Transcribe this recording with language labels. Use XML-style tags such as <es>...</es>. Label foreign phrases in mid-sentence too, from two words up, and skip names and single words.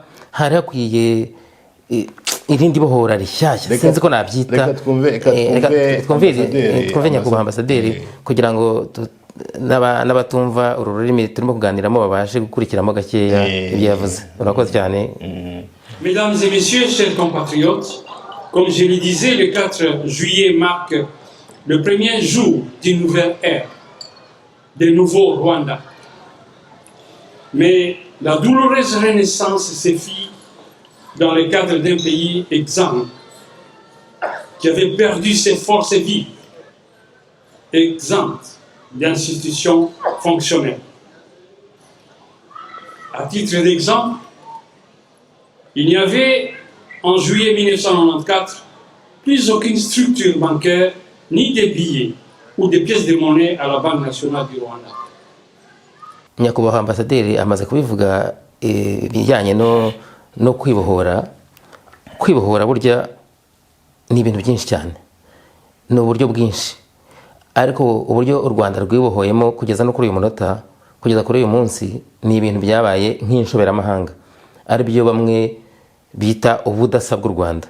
<rw>Hari hakwiye irindi bohora rishyashya, sinzi ko nabyita. Twumve nyakubahwa ambasaderi kugira ngo n'abatumva uru rurimi turimo kuganiramo babashe gukurikiramo gakeya ibyo yavuze. Urakoze cyane.</rw> <fr>Mesdames et messieurs, chers compatriotes, comme je le disais, le 4 juillet marque le premier jour d'une nouvelle ère, de nouveau Rwanda. Mais la douloureuse renaissance se fit dans le cadre d'un pays exempt, qui avait perdu ses forces vives, exempt d'institutions fonctionnelles. À titre d'exemple, il n'y avait en juillet 1994 plus aucune structure bancaire, ni des billets ou des pièces de monnaie à la Banque nationale du Rwanda.</fr> <rw>Nyakubahwa ambasaderi amaze kubivuga ibijyanye no kwibohora burya ni ibintu byinshi cyane, ni uburyo bwinshi, ariko uburyo u Rwanda rwibohoyemo kugeza no kuri uyu munota, kugeza kuri uyu munsi, ni ibintu byabaye nk'inshoberamahanga, ari byo bamwe bita ubudasa bw'u Rwanda.</rw>